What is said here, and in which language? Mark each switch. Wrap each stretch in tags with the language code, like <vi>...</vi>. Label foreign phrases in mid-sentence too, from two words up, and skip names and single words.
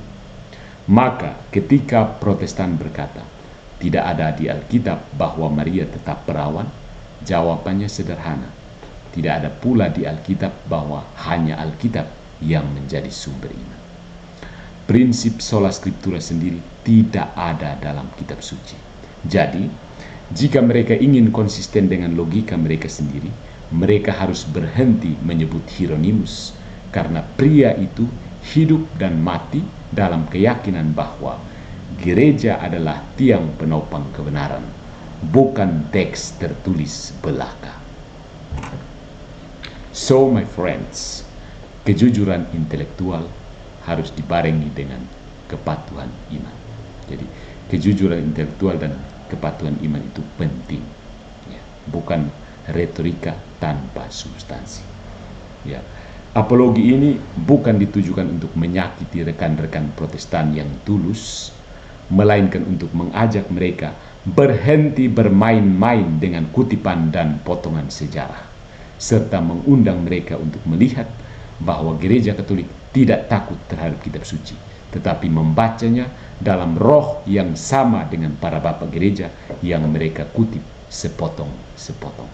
<id>Maka ketika Protestan berkata, tidak ada di Alkitab bahwa Maria tetap perawan, jawabannya sederhana. Tidak ada pula di Alkitab bahwa hanya Alkitab yang menjadi sumber iman. Prinsip</id> <la>sola scriptura</la> <id>sendiri tidak ada dalam kitab suci. Jadi, jika mereka ingin konsisten dengan logika mereka sendiri, mereka harus berhenti menyebut Hieronymus, karena pria itu hidup dan mati dalam keyakinan bahwa gereja adalah tiang penopang kebenaran, bukan teks tertulis belaka.</id> <en>So my friends,</en> <id>kejujuran intelektual harus dibarengi dengan kepatuhan iman. Jadi kejujuran intelektual dan kepatuhan iman itu penting, ya, bukan retorika tanpa substansi. Ya, apologi ini bukan ditujukan untuk menyakiti rekan-rekan Protestan yang tulus, melainkan untuk mengajak mereka berhenti bermain-main dengan kutipan dan potongan sejarah, serta mengundang mereka untuk melihat bahwa gereja Katolik tidak takut terhadap kitab suci, tetapi membacanya dalam roh yang sama dengan para bapak gereja yang mereka kutip sepotong-sepotong.</id>